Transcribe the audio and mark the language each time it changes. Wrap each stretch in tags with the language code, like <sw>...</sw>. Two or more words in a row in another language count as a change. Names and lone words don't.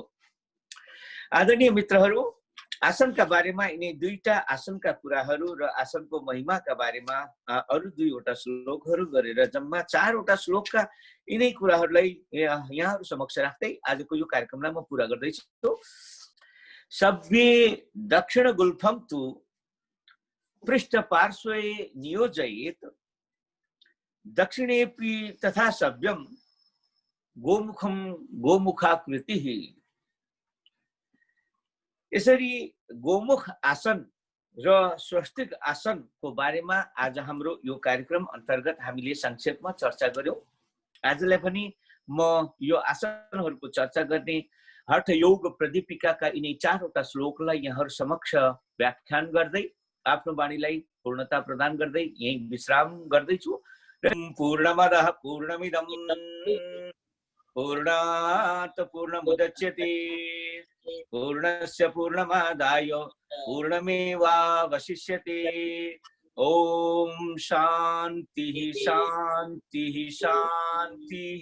<ne>आदरणीय मित्रहरू, आसनका बारेमा यिनै दुईटा आसनका कुराहरू र आसनको महिमाका बारेमा अरु दुईवटा श्लोकहरू गरेर जम्मा 4 वटा श्लोकका यिनै कुराहरूलाई यहाँहरु समक्ष राख्दै आजको यो कार्यक्रमलाई म पूरा गर्दै छु।</ne> <sa>सभ्ये दक्षिण गुल्फम तु पृष्ठ पार्श्वे नियोजयेत, दक्षिणेपि तथा सभ्यम गोमुखम गोमुखाकृतिः।</sa> <ne>यसरी गोमुख आसन र स्वस्तिक आसनको बारेमा आज हाम्रो यो कार्यक्रम अन्तर्गत हामीले संक्षेपमा चर्चा गर्यौं। आजलाई पनि म यो आसनहरूको चर्चा गर्ने हठ योग प्रदीपिकाका यिनै 4 वटा श्लोकलाई यहाँहरु समक्ष व्याख्यान गर्दै आफ्नो वाणीलाई पूर्णता प्रदान गर्दै यही विश्राम गर्दै छु।</ne> <sa>पूर्णमदः पूर्णमिदं पूर्णात् पूर्णमुदच्यते पूर्णस्य पूर्णमादाय पूर्णमेवावशिष्यते। ओम शांति शांति शांति।</sa>